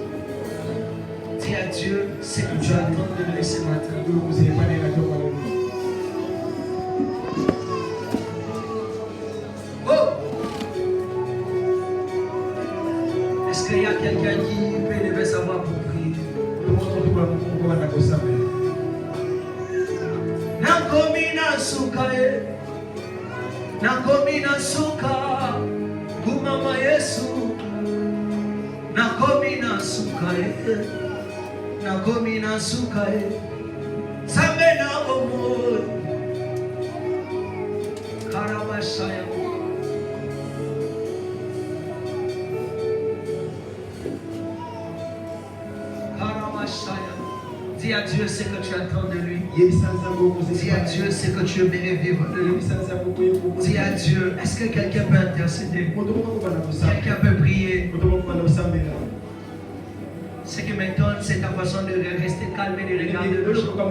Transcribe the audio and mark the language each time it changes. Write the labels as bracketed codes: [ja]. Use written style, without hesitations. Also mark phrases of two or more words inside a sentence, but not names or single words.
[fr] Dis à Dieu, c'est que tu attends de lui ce matin. Oh! Est-ce qu'il y a quelqu'un qui devait savoir pour prier? Nakomina sukae, nakomina suka, kumama Yesu, nakomina sukae. Nakomina sukae, samena omo, Karabashaya. Karabashaya. Dis à Dieu ce que tu attends de lui. Dis à Dieu ce que tu aimerais vivre de lui. Dis à Dieu, est-ce que quelqu'un peut intercéder? Quelqu'un peut prier? Ce qui m'étonne, c'est ta façon de rester calme et de regarder le jour.